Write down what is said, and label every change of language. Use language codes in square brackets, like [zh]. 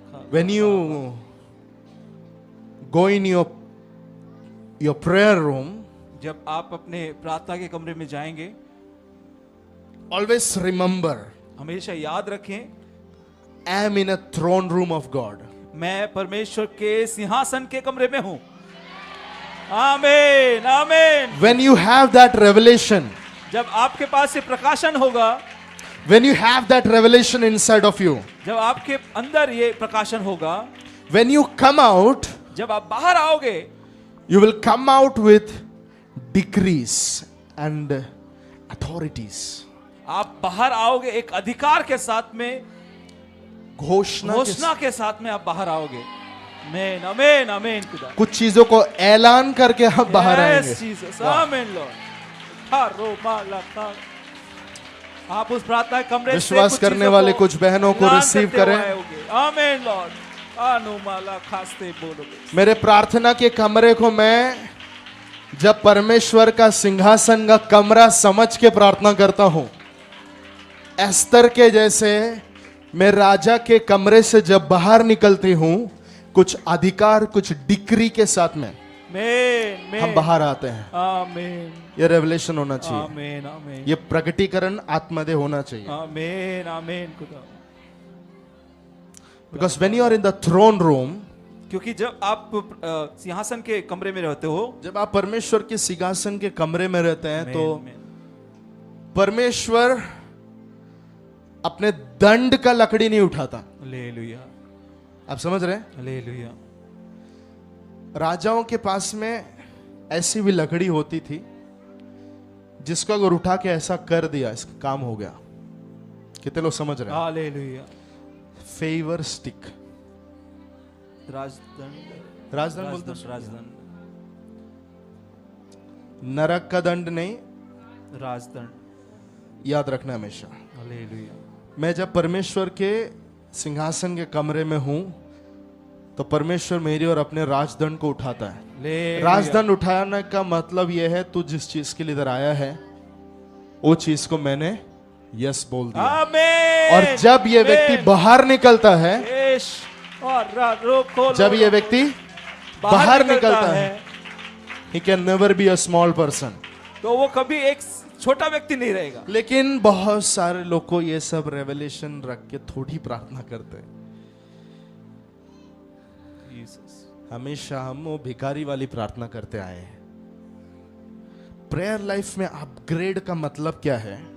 [en] When you go in your prayer room, [hi] जब आप अपने प्रार्थना के कमरे में जाएंगे, [en] always remember, [hi] हमेशा याद रखें, [en] I am in a throne room of God. [hi] मैं परमेश्वर के सिंहासन के कमरे में हूं। आमीन, आमीन। [en] When you have that revelation, [hi] जब आपके पास ये प्रकाशन होगा, [en] when you have that revelation inside of you, [hi] जब आपके अंदर ये प्रकाशन होगा, [en] when you come out, [hi] जब आप बाहर आओगे, [en] you will come out with decrees and authorities. [hi] आप बाहर आओगे एक अधिकार के साथ में, घोषणा के साथ में आप बाहर आओगे। आमीन, आमीन, आमीन खुदा। कुछ चीजों को ऐलान करके आप बाहर आएंगे। [en] Yes Jesus, amen Lord. [hi] हारो माला का आप उस प्रार्थना कमरे से विश्वास करने वाले कुछ बहनों को रिसीव करें। आमीन लॉर्ड, अनुमाला खास्ते बोलोगे। मेरे प्रार्थना के कमरे को मैं जब परमेश्वर का सिंहासन का कमरा समझ के प्रार्थना करता हूं, एस्तर के जैसे मैं राजा के कमरे से जब बाहर निकलती हूं, कुछ अधिकार, कुछ डिक्री के साथ में हम बाहर आते हैं। आमीन। ये रेवलेशन होना चाहिए। आमीन, आमीन। ये प्रकटीकरण आत्मदेह होना चाहिए। आमीन, आमीन खुदा। [en] Because when you are in the throne room, [hi] क्योंकि जब आप सिंहासन के कमरे में रहते हो, जब आप परमेश्वर के सिंहासन के कमरे में रहते हैं, तो आमीन। परमेश्वर अपने दंड का लकड़ी नहीं उठाता। हालेलुया, आप समझ रहे हैं? हालेलुया। राजाओं के पास में ऐसी भी लकड़ी होती थी जिसको अगर उठा के ऐसा कर दिया, इसका काम हो गया। कितने लोग समझ रहे हैं? हालेलुया। [en] फेवर स्टिक, [hi] राजदंड, राजदंड बोलते हैं। राजदंड, नरक का दंड नहीं, राजदंड। याद रखना हमेशा। हालेलुया। मैं जब परमेश्वर के सिंहासन के कमरे में हूं, तो परमेश्वर मेरी और अपने राजदंड को उठाता है। ले राजदंड उठाने का मतलब यह है, तू जिस चीज के लिए इधर आया है वो चीज को मैंने यस बोल दिया। आमीन। और जब ये व्यक्ति बाहर निकलता है, यस, और रोको जब ये व्यक्ति बाहर निकलता है, [en] he can never be a small person। [hi] तो वो कभी एक छोटा व्यक्ति नहीं रहेगा। लेकिन बहुत सारे लोग को ये सब रेवलेशन रख के थोड़ी प्रार्थना करते हैं। हमेशा हम वो भिखारी वाली प्रार्थना करते आए हैं। प्रेयर लाइफ में अपग्रेड का मतलब क्या है?